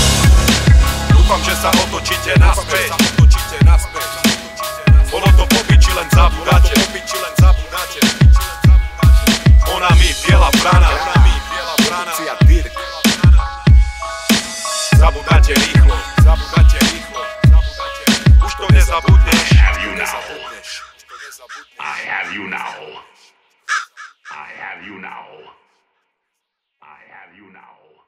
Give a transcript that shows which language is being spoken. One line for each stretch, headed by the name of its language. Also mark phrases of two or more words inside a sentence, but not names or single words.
Slovak: Dúfam, že sa otočíte naspäť. Bolo to po piči, len zabudáte. Ona mi biela vrana. Zabudáte rýchlo. Už to nezabudneš.
English: I have you now. I have you now. I have you now.